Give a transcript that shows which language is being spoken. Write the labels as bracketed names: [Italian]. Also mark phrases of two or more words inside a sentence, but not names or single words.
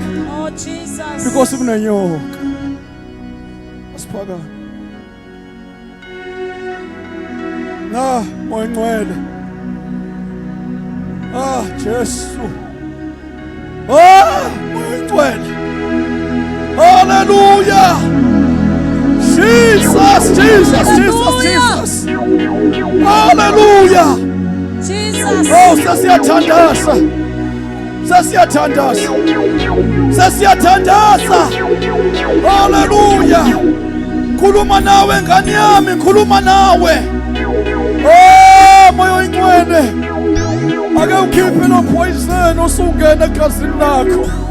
[English] Oh Jesus. [Zulu] because kunenyoka. Asiphaka. Na moya ngcwele. Jesu. Moya ngcwele. Hallelujah. Jesus, Jesus, Jesus, Jesus. Hallelujah. Jesus. Oh, sasiyathandaza. Sasiyathandaza. Sasiyathandaza. Hallelujah. Khuluma nawe ngani yami, khuluma nawe. Oh, moya oyingcwele. Ake ukhiphe lo poison osungena egazini lakho.